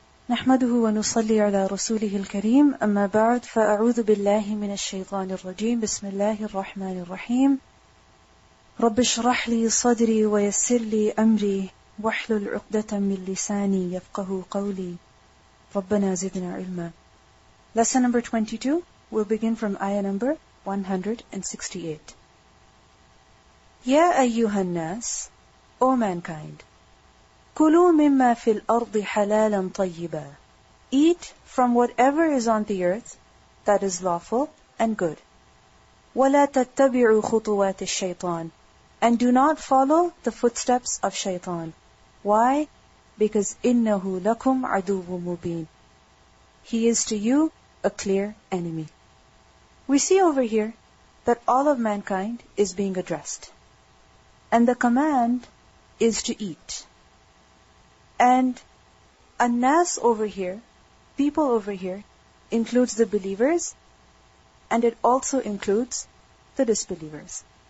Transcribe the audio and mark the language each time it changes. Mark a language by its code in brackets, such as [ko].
[ar] نحمده ونصلي على رسوله الكريم أما بعد فأعوذ بالله من الشيطان الرجيم بسم الله الرحمن الرحيم رب اشرح لي صدري ويسر لي أمري واحلل عقدة من لساني يفقه قولي ربنا زدنا علما. [en] Lesson number 22 will begin from ayah number 168. [ar] يا أيها الناس, [en] O mankind, [ar] كلوا مما في الأرض حلالا طيبا. [en] Eat from whatever is on the earth that is lawful and good. [ar] ولا تتبعوا خطوات الشيطان. [en] And do not follow the footsteps of shaitan. Why? Because [ar] إنه لكم عدو مبين. [en] He is to you a clear enemy. We see over here that all of mankind is being addressed. And the command is to eat. And an-nas over here, people over here, includes the believers, and it also includes the disbelievers.